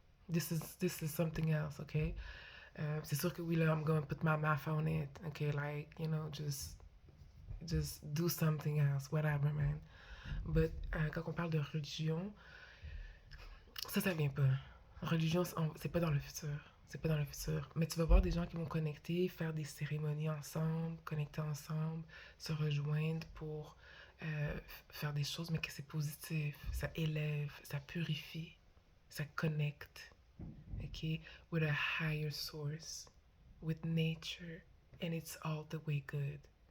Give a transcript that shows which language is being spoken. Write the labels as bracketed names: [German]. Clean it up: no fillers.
[English] This is something else, ok? [French] C'est sûr que oui, là, [English] I'm going to put my mouth on it, ok? Like, just do something else, whatever, man. But [French] quand on parle de religion, ça vient pas. Religion, c'est pas dans le futur. C'est pas dans le futur. Mais tu vas voir des gens qui vont connecter, faire des cérémonies ensemble, connecter ensemble, se rejoindre pour faire des choses, mais que c'est positif. Ça élève, ça purifie, ça connecte. OK? [English] With a higher source, with nature, and it's all the way good.